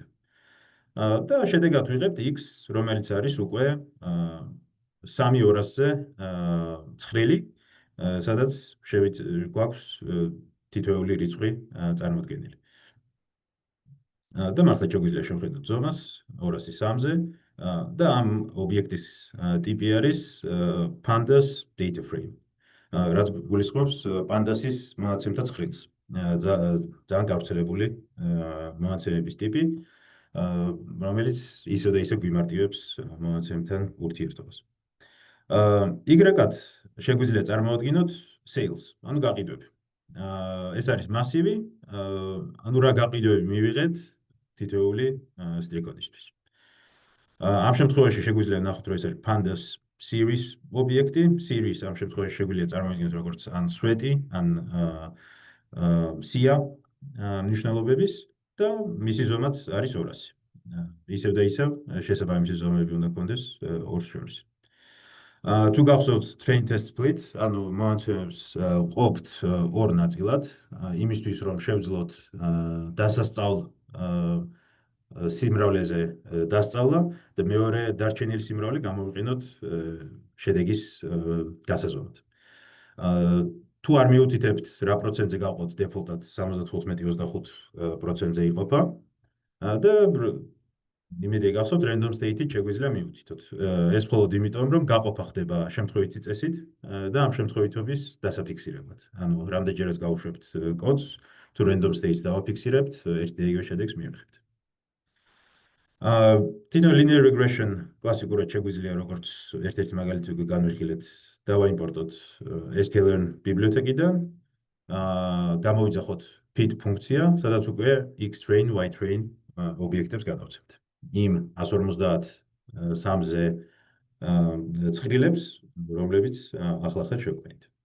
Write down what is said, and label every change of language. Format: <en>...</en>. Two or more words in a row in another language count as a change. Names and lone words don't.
<ka>და შედეგად ვიღებთ x, რომელიც არის უკვე 3/200-ზე ცხრილი, სადაც გვაქვს თითოეული რიცხვი წარმოდგენილი. და მართლა შეგვიძლია შევხედოთ ზომას 203-ზე და ამ ობიექტის ტიპი არის</ka> <en>pandas data frame.</en> <ka>რაც გულისხმობს პანდასის მონაცემთა ცხრილს. ძალიან გავრცელებული მონაცემების ტიპი, რომელიც ისე და ისე გვიმარტივებს მონაცემთან ურთიერთობას. Y-ად შეგვიძლია წარმოვადგინოთ sales, ანუ გაყიდვები. ეს არის მასივი, ანუ რა გაყიდვები მივიღეთ თითოეული სტრიქონისთვის. ამ შემთხვევაში შეგვიძლია ნახოთ, რომ ეს არის</ka> <en>pandas series</en> <ka>ობიექტი. series ამ შემთხვევაში შეგვიძლია წარმოვიდგინოთ როგორც ან სვეტი, ან სია მნიშვნელობების და მისი ზომაც არის 200. ისევ და ისევ შესაბამისი ზომები უნდა გქონდეს ორს შორის. თუ გახსოვთ</ka> <en>train test split,</en> <ka>ანუ მონაცემებს ყოფთ ორ ნაწილად, იმისთვის რომ შევძლოთ დასასწავლ სიმრავლეზე დასწავლა და მეორე დარჩენილი სიმრავლე გამოვიყენოთ შედეგის გასაზომად. თუ არ მიუთითებთ რა პროცენტზე გავყოთ დეფოლტად 75-25%-ზე იყოფა და იმედი გახსოვთ</ka> <en>random state-ით</en> <ka>შეგვიძლია მიუთითოთ. ეს მხოლოდ იმიტომ, რომ გაყოფა ხდება შემთხვევითი წესით და ამ შემთხვევითობის დასაფიქსირებლად. ანუ რამდენჯერაც გავუშვებთ კოდს, თუ</ka> <en>random state-ს</en> <ka>დავაფიქსირებთ, ერთ და იგივე შედეგს მივიღებთ. თითო</ka> <en>linear regression</en> <ka>კლასიკურად შეგვიძლია როგორც ერთ-ერთი მაგალითი განვიხილეთ, დავაიმპორტოთ sklearn ბიბლიოთეკიდან, გამოვიძახოთ fit ფუნქცია, სადაც უკვე</ka> <en>x-train, y-train</en> <ka>ობიექტებს გადავცემთ. იმ 153-ზე ცხრილებს, რომლებიც ახლახან შევქმნით.</ka>